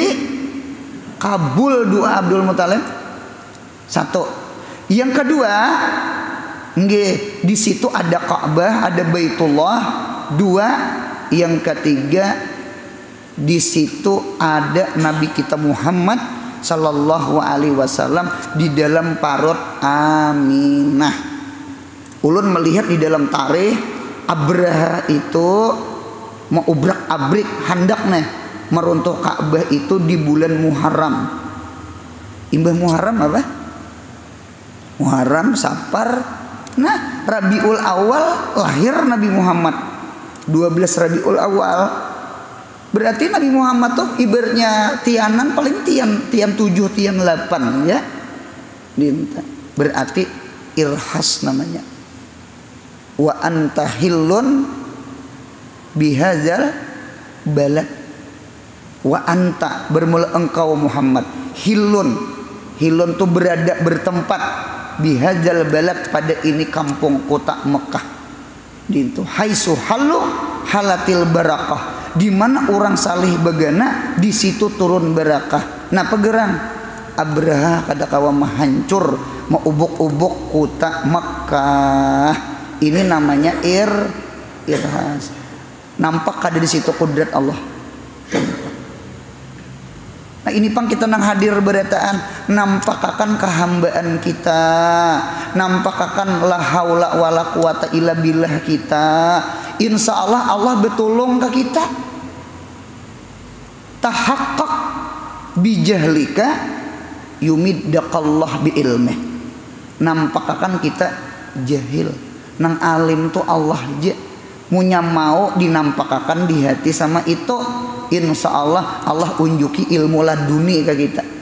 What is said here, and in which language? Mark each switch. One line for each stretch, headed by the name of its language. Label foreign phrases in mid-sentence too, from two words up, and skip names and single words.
Banjar: Kabul doa Abdul Muthalib. 1. Yang kedua, nggih, di situ ada Ka'bah, ada Baitullah. 2. Yang ketiga, di situ ada Nabi kita Muhammad
Arabic: صلى الله عليه وسلم
Banjar: di dalam parut Aminah. Ulun melihat di dalam tarikh Abraha itu mau ubrak-abrik hendak nih meruntuh Ka'bah itu di bulan Muharram. Imbah Muharram apa? Muharram, Safar. Nah, Rabiul Awal lahir Nabi Muhammad. 12 Rabiul Awal. Berarti Nabi Muhammad tuh ibaratnya tianan paling tian 7, tian 8 ya. Berarti irhas namanya.
Arabic: وأنت حل بهذا البلد. وأنت
Banjar: bermula engkau Muhammad. Hillun tuh berada bertempat
Arabic: بهذا البلد
Banjar: pada ini kampung kota Mekah.
Arabic: Itu حيث حلوا حلت البركة.
Banjar: Di mana orang salih bagana di situ turun barakah. Nah pegerang Abraha kada kawa mahancur mau ubuk-ubuk kota Mekah. Ini namanya irhas. Nampak kada di situ kudrat Allah. Nah ini pang kita nang hadir berataan, nampak akan kehambaan kita, nampak akan
Arabic: لا حول ولا قوة إلا بالله
Banjar: kita.
Arabic: إن شاء الله
Banjar: Allah betulung ke kita.
Arabic: تحقق بجهلك يمدك الله بعلمه.
Banjar: Nampak akan kita jahil. Nang alim tuh Allah aja munya mau dinampakakan di hati sama itu,
Arabic: إن شاء الله
Banjar: Allah unjuki ilmu laduni ke kita.